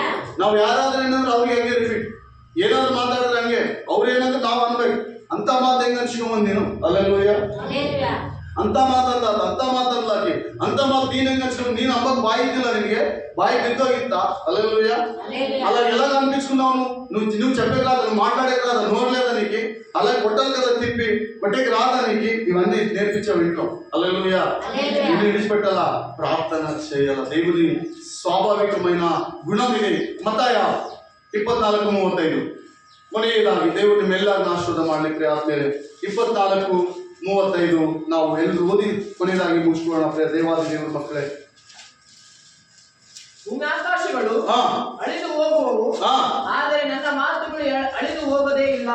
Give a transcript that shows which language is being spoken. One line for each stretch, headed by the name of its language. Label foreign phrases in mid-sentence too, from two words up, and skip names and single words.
Kannada: ನಾವು ಯಾರಾದ್ರೂ ಏನಂದ್ರೆ ಅವ್ರಿಗೆ ಹಂಗೆ ರಿಪೀಟ್, ಏನಾದ್ರು ಮಾತಾಡಿದ್ರೆ ಹಂಗೆ ಅವ್ರು ಏನಂದ್ರೆ ನಾವು ಅನ್ಬೇಕು. ಅಂತ ಮಾತು ಹೆಂಗ್ ಅನ್ಸ್ಕೊಂಡ್ ನೀನು? ಹಲ್ಲೆಲೂಯಾ. ಹಲ್ಲೆಲೂಯಾ. ಅಂತ ಮಾತಲ್ಲಾಕಿ ಅಂತ ಮಾತು ನೀನ್ ಹೆಂಗ್ ಅನ್ಸ್ಕೊಂಡು? ನೀನು ಹಬ್ಬಕ್ಕೆ ಬಾಯಿ ಇದ್ದಿಲ್ಲ, ನಿನಗೆ ಬಾಯಿ ಬಿದ್ದೋಗಿತ್ತ? ಹಲ್ಲೆಲೂಯಾ. ಹಲ್ಲೆಲೂಯಾ. ಅಲ್ಲ ಎಲ್ಲ ಅನ್ಪಿಸ್ಕೊಂಡು ಅವನು ನೀವು
Telugu: చెప్పేకాదు, నువ్వు మాట్లాడేకాదు, నోర్లేదా నీకు? అలా కొట్టాలి కదా తిప్పి, కొట్టేకి రాదా నీకు? ఇవన్నీ నేర్పించావు ఇంట్లో. హల్లెలూయా. ఇది విడిచిపెట్టాలా, ప్రార్థన చేయాల. దేవుని స్వాభావికమైన గుణం ఇది.
Kannada: మತ್ತಾಯ 24:35 ಕೊನೆಯದಾಗಿ దేవుడిని ಮೆಲ್ಲಾಗಿ ಆಶೀರ್ವಾದ ಮಾಡಲಿಕ್ಕೆ ಆದ್ಮೇಲೆ 24:35 ನಾವು ಎಲ್ಲರೂ ಓದಿ ಕೊನೆಯದಾಗಿ ಮುಗಿಸ್ಕೊಳ್ಳೋಣ. ದೇವಾದಿ ದೇವರ ಮಕ್ಕಳೇ, ಭೂಮಿ ಆಕಾಶಗಳು ಹಾ ಅಳಿದು ಹೋಗುವವು, ಹಾ ಆದರೆ ನನ್ನ ಮಾತುಗಳು ಅಳಿದು ಹೋಗೋದೇ ಇಲ್ಲ.